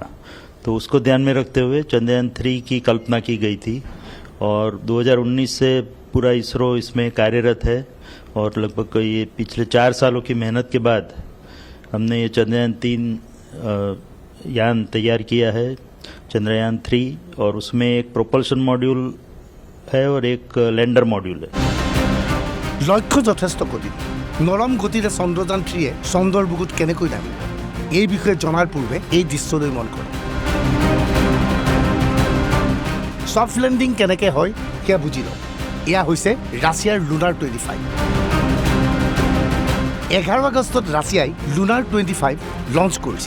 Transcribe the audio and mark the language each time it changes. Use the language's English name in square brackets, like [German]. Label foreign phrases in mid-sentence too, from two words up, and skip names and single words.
[Hindi] तो उसको ध्यान में रखते हुए चंद्रयान 3 की कल्पना की गई थी और 2019 से पूरा इसरो इसमें कार्यरत है और लगभग ये पिछले 4 सालों की मेहनत के बाद हमने ये चंद्रयान 3 यान तैयार किया है, चंद्रयान 3, और उसमें एक [English] propulsion module [Hindi] है और एक [English] lander module [Hindi] है। [Assamese] लक्ष्य যথেষ্ট গতি, নৰম গতিৰে চন্দ্ৰযান 3 চন্দ্ৰৰ বুকুত কেনেকৈ নামিব, এই বিষয়ে জনাৰ পূৰ্বে এই দৃশ্যলৈ মন কৰক। [English] soft landing [Assamese] কেনেকৈ হয় সেয়া বুজি লওক। এয়া হৈছে ৰাছিয়াৰ লুনাৰ 25। 11 আগষ্টত ৰাছিয়াই লুনাৰ 25 লঞ্চ কৰিছিল।